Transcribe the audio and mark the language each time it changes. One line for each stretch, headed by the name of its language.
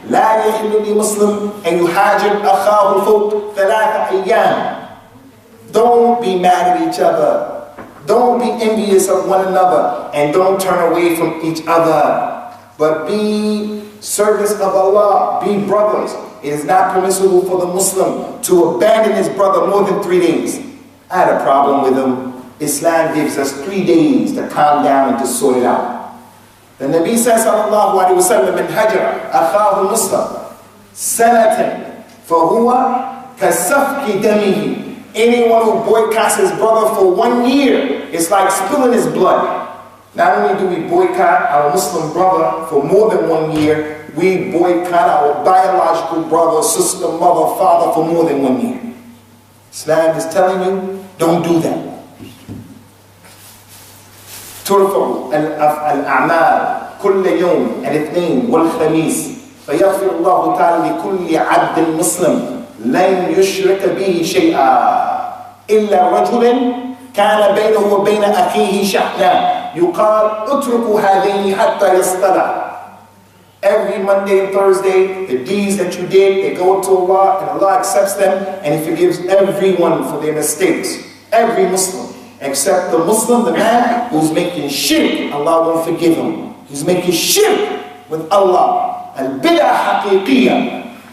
Arabic: لا يحل لمسلم أن يحاجر أخاه فوق 3 أيام.
English: Don't be mad at each other. Don't be envious of one another. And don't turn away from each other. But be servants of Allah. Be brothers. It is not permissible for the Muslim to abandon his brother more than 3 days. I had a problem with him. Islam gives us 3 days to calm down and to sort it out. The Nabi says,
Arabic: sallallahu alayhi wa sallam, من هجر أخاه المسلم سنة فهو كسفك دمه.
English: Anyone who boycotts his brother for 1 year, it's like spilling his blood. Not only do we boycott our Muslim brother for more than 1 year, we boycott our biological brother, sister, mother, father for more than 1 year. Islam is telling you, don't do that.
Arabic: ترفع الأعمال كل يوم الاثنين والخميس فيغفر الله تعالى لكل عبد مسلم لن يشرك به شيئا إلا رجل كان بينه وبين أخيه شحناء يقال اتركوا هذين حتى يصطلح.
English: Every Monday and Thursday, the deeds that you did, they go to Allah and Allah accepts them and He forgives everyone for their mistakes. Every Muslim. Except the Muslim, the man who's making shirk, Allah won't forgive him. He's making shirk with Allah. Al-bid'ah haqiqiyah.